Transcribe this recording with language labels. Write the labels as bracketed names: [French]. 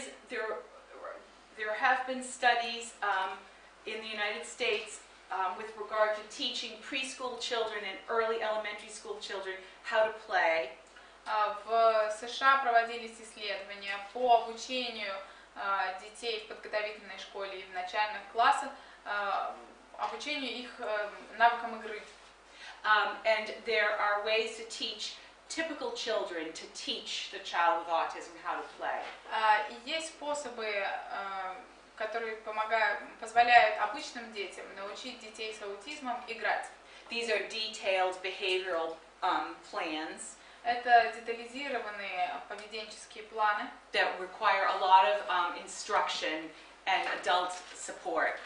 [English] There have been studies in the United States with regard to teaching preschool children and early elementary school children how to play. [Russian] В США проводились исследования по обучению детей в подготовительной школе и в начальных классах, обучению их навыкам игры. [English] And there are ways to teach typical children to teach the child with autism how to play. [Russian] И есть способы, которые позволяют обычным детям научить детей с аутизмом играть. [English] These are detailed behavioral plans. [Russian] Это детализированные поведенческие планы, [English] that require a lot of instruction and adult support.